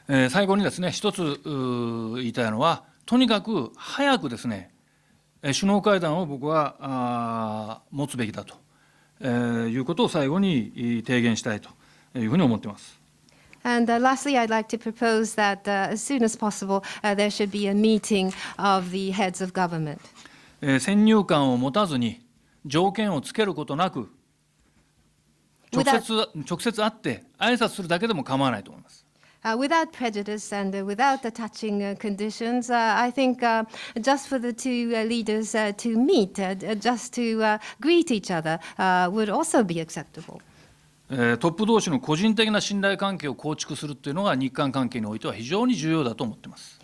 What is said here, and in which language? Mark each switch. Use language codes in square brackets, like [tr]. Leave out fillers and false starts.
[ja] 最後にですね、一つ言いたいのは、とにかく早くですね、首脳会談を僕は持つべきだということを最後に提言したいというふうに思っています。 [en] And lastly, I'd like to propose that as soon as possible, there should be a meeting of the heads of government. [ja] 先入観を持たずに条件をつけることなく、直接会って挨拶するだけでも構わないと思います。 [en] Without prejudice and without attaching conditions, I think just for the two leaders to meet, just to greet each other, would also be acceptable. [ja] トップ同士の個人的な信頼関係を構築するというのが日韓関係においては非常に重要だと思っています。